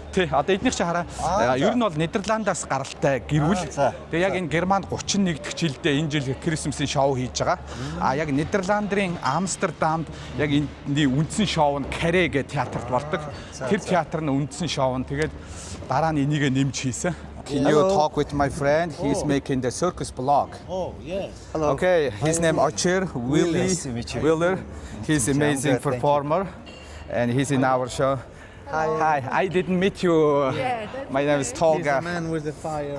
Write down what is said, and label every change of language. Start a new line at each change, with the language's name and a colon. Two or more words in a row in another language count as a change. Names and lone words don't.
Mongolian: Тий, одоо эднийх чи хараа. Ер нь бол Нидерландаас гаралтай гэрүүл. Тэгээ яг энэ Германд 31 дахь жилдээ энэ жил Крисмсийн шоу хийж байгаа. Яг Нидерландын Амстердамд яг энэ үндсэн шоу нь Каре гэх театрт болдог. Тэр театр нь үндсэн шоу нь тэгээд дараа нь энийг нэмж хийсэн.
English: Can you talk with my friend? He's making the circus blog. Oh, yes. Hello. Okay, his name Archer Willie Nice to meet you. Wheeler. He's an amazing good, thank you. performer, and he's in our show. Hi. I didn't meet you. My name is Tolga. Man with the fire.